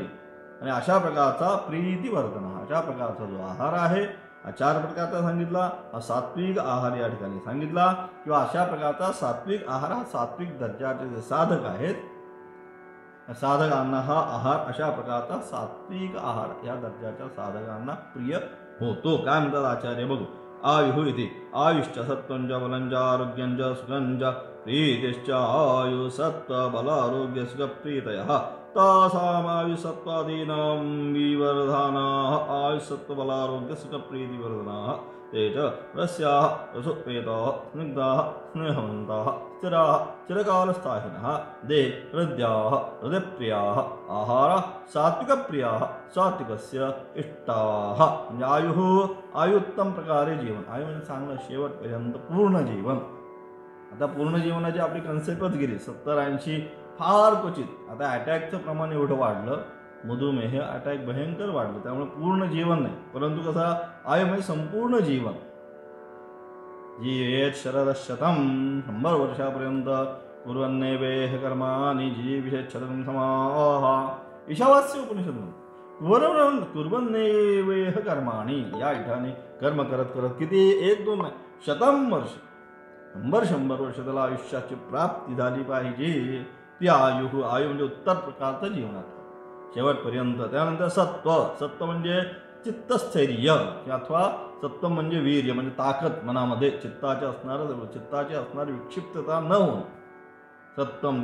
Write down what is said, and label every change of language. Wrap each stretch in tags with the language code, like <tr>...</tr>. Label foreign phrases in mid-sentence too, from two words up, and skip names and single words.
<mr>आणि अशा प्रकारचा प्रीतिवर्धन, अशा प्रकारचा जो आहार आहे हा 4 प्रकारचा सांगितला. हा सात्विक आहार या ठिकाणी सांगितला. किंवा अशा प्रकारचा सात्विक आहार हा सात्विक दर्जाचे जे साधक आहेत, साधकांना हा आहार, अशा प्रकारचा सात्विक आहार या दर्जाच्या साधकांना प्रिय होतो. काय म्हणतात आचार्य बघू.</mr> <sa>आयुः इति आयुश्च सत्वंच बलंच आरोग्यंच सुखंच प्रीतिश्च आयु सत्व बल आरोग्य सुख प्रीतयः तासामायुसत्वादीनां विवर्धनाः आयुसत्वबलारोग्य सुखप्रीतिवर्धनाः ते च रस्याः रसोपेताः स्निग्धाः स्नेहवन्ताः स्थिराः चिरकालस्थायिनः दे हृदयाः हृदयप्रियाः आहाराः सात्विकप्रियाः सात्विकस्य इष्टाः.</sa> <mr>म्हणजे आयुत्तम प्रकारे जीवन, आयु म्हणजे चांगलं शेवटपर्यंत पूर्ण जीवन. आता पूर्ण जीवनाची आपली कन्सेप्टच गेली. 70-80 फार क्वचित. आता अटॅकचं प्रमाण एवढं वाढलं, मधुमेह अटॅक भयंकर वाढलं, त्यामुळे पूर्ण जीवन नाही, परंतु कसा आयु म्हणजे संपूर्ण जीवन.</mr> <sa>जीवेत शरदशतम, 100 वर्षापर्यंत कुर्वन्नेवेह कर्माणि जीविषेत शतम समाह. ईशावास्य उपनिषद कुर्वन्नेवेह कर्माणि,</sa> <mr>या ठिकाणी कर्म करत करत किती 1-2 नाही, 100 वर्ष, 100 वर्ष त्याला आयुष्याची प्राप्ती झाली पाहिजे. ती आयु म्हणजे उत्तर प्रकारचं जीवनात शेवटपर्यंत. त्यानंतर सत्व म्हणजे चित्तस्थैर्य, अथवा सत्व म्हणजे वीर्य, म्हणजे ताकद मनामध्ये चित्ताची असणारी विक्षिप्तता न होणं, सत्वम.</mr>